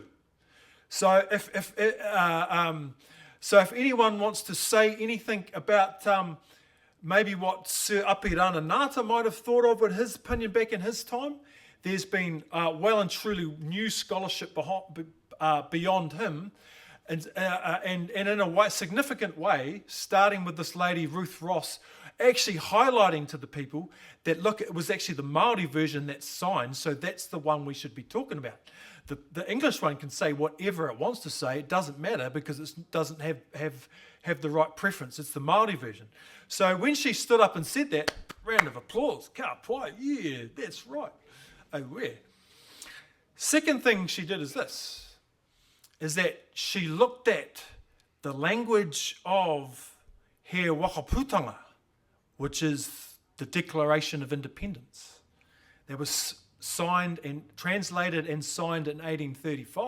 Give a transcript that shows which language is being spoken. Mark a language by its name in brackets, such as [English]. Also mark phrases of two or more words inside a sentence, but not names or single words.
[English] So if anyone wants to say anything about maybe what Sir Apirana Ngata might have thought of with his opinion back in his time, there's been well and truly new scholarship beyond him, and in a significant way, starting with this lady Ruth Ross, actually highlighting to the people that, look, it was actually the Māori version that's signed, so that's the one we should be talking about. The English one can say whatever it wants to say, it doesn't matter because it doesn't have the right preference. It's the Māori version. So when she stood up and said that, round of applause, [Māori] ka pai, [English] yeah, that's right. Oh, where? Second thing she did is this, is that she looked at the language of He Wakaputanga, which is the Declaration of Independence, that was signed and translated and signed in 1835.